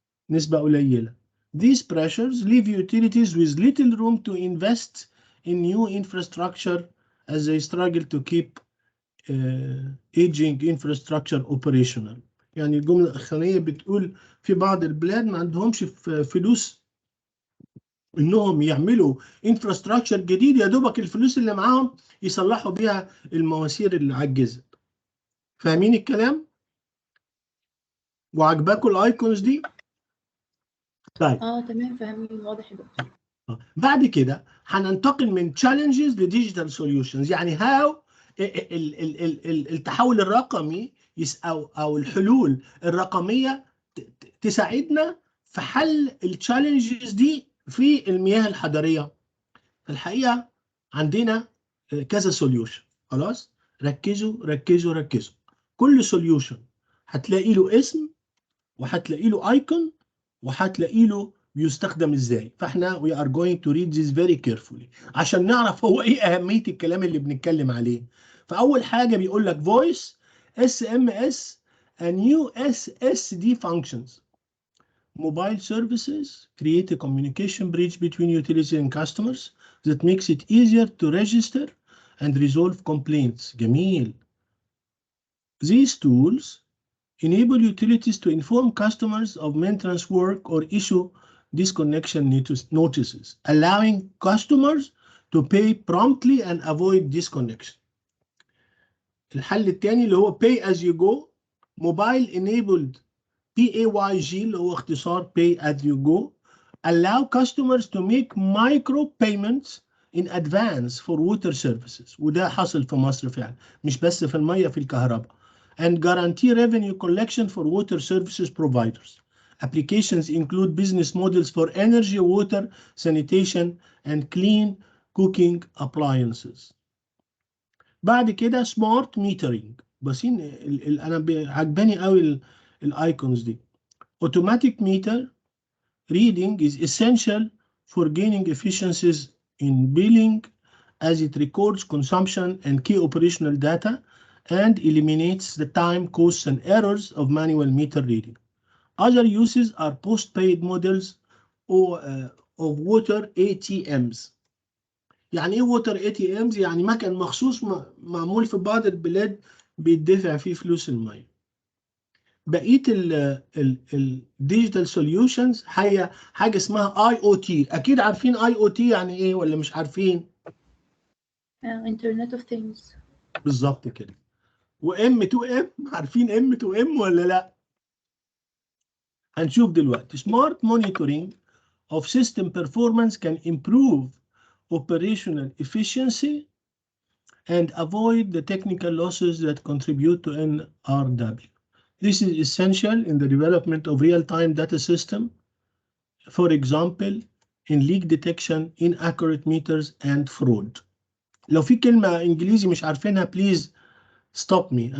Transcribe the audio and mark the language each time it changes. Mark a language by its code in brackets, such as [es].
[ar] نسبة قليلة. [en] These pressures leave utilities with little room to invest in new infrastructure as they struggle to keep aging infrastructure operational. [ar] يعني الجملة الأخرانية بتقول في بعض البلاد ما عندهمش فلوس إنهم يعملوا infrastructure جديد، يا دوبك الفلوس اللي معاهم يصلحوا بيها المواسير اللي عجزت. فاهمين الكلام؟ وعجباكم الايكونز دي؟ طيب تمام، فاهمين، واضح يا دكتور. بعد كده هننتقل من challenges لديجيتال solutions، يعني هاو التحول الرقمي او الحلول الرقميه تساعدنا في حل التشالنجز دي في المياه الحضريه. الحقيقه عندنا كذا سوليوشن. خلاص، ركزوا ركزوا ركزوا. كل سوليوشن هتلاقي له اسم وهتلاقي له ايكون وهتلاقي له بيستخدم ازاي. فاحنا [en] we are going to read this very carefully [ar] عشان نعرف هو ايه اهميه الكلام اللي بنتكلم عليه. فاول حاجه بيقول لك [en] voice SMS and USSD functions. Mobile services create a communication bridge between utilities and customers that makes it easier to register and resolve complaints. [ar] جميل. [en] These tools enable utilities to inform customers of maintenance work or issue disconnection notices, allowing customers to pay promptly and avoid disconnection. [ar] الحل الثاني اللي هو [en] pay as you go. Mobile enabled PAYG [ar] اللي هو اختصار [en] pay as you go allow customers to make micro payments in advance for water services. [ar] وده حصل في مصر فعلا، مش بس في المية، في الكهرباء. [en] And guarantee revenue collection for water services providers. Applications include business models for energy, water, sanitation, and clean cooking appliances. [ar] بعد كده smart metering. بسين انا عجباني قوي الايكونز دي. [en] Automatic meter reading is essential for gaining efficiencies in billing as it records consumption and key operational data and eliminates the time, costs, and errors of manual meter reading. Other uses are post-paid models of water ATMs. [ar] يعني ايه water ATMs؟ يعني مكان مخصوص معمول في بعض البلاد بيدفع فيه فلوس المية. بقيه الديجيتال سوليوشنز هي حاجه اسمها اي او تي. اكيد عارفين اي او تي يعني ايه ولا مش عارفين؟ [en] Internet of Things. [ar] بالظبط كده. وام تو ام، عارفين ام تو ام ولا لا؟ هنشوف دلوقتي. [en] smart monitoring of system performance can improve operational efficiency and avoid the technical losses that contribute to NRW. This is essential in the development of real-time data system, for example in leak detection, inaccurate meters, and fraud. [ar] لو في كلمة إنجليزي مش عارفينها [en] please stop me.